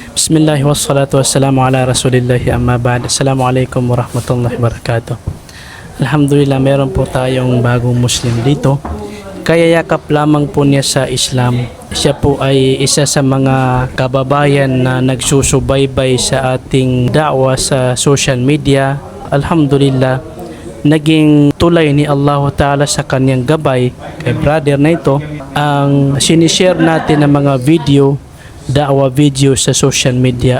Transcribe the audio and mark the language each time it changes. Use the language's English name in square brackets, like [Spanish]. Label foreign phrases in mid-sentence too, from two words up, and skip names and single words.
[Arabic] بسم الله والصلاة والسلام على رسول الله أما بعد. السلام عليكم ورحمة الله وبركاته. [Filipino] Alhamdulillah, meron po tayong bagong Muslim dito. Kaya yakap lamang po niya sa Islam. Siya po ay isa sa mga kababayan na nagsusubaybay sa ating da'wa sa [English] social media. [Filipino] Alhamdulillah, naging tulay ni Allah Ta'ala sa kanyang gabay kay brother na ito ang sinishare natin ng mga video, da'wa video sa [English] social media.